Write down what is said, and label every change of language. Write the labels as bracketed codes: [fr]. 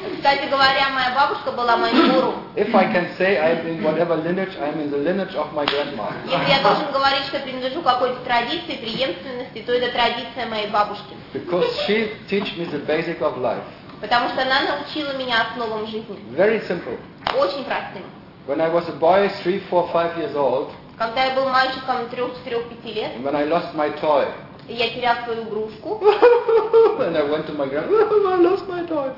[ru] Кстати говоря, моя бабушка была моим гуру. [en] If I can say I'm in whatever lineage, I'm in the lineage of my grandma. [ru] Если я должен говорить, что принадлежу какой-то традиции, преемственности, то это традиция моей бабушки. [en] Because she teach me the basic of life. [ru] Потому что она научила меня основам жизни. [en] Very simple. [ru] Очень простым. [en] When I was a boy, 3, 4, 5 years old. [ru] Когда я был мальчиком 3-5 лет. [en] When I lost my toy. [ru] И я терял свою игрушку. [en] And I went to my grandma. I lost my toy.